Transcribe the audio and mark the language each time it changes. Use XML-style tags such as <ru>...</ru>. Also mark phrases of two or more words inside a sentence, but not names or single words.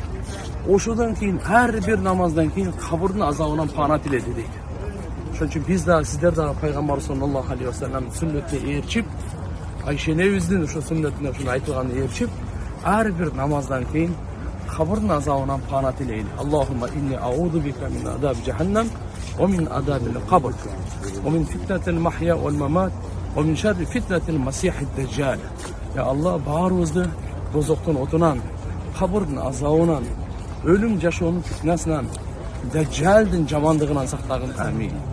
<ky>Ошодан кийин ар бир намаздан кийин кабырдын азабынан пана тиледи дейт. Ошон үчүн биз дагы сиздер дагы Пайгамбар</ky> <ar>صلى الله عليه وسلم</ar> <ky>сүннетине ээрчип, Айшенебиздин ошо сүннетине ушуну айтылганын ээрчип, ар бир намаздан кийин кабырдын азабынан пана тилейли.</ky> <ar>اللهم إني أعوذ بك من عذاب جهنم ومن عذاب القبر ومن فتنة المحيا والممات ومن شر فتنة المسيح الدجال. يا الله</ar> <ky>bаарыбызды дозоктун отунан, кабырдын азабынан, өлүм жашоонун фитнасынан, дажжалдын жамандыгынан сактагын. Амин.</ky>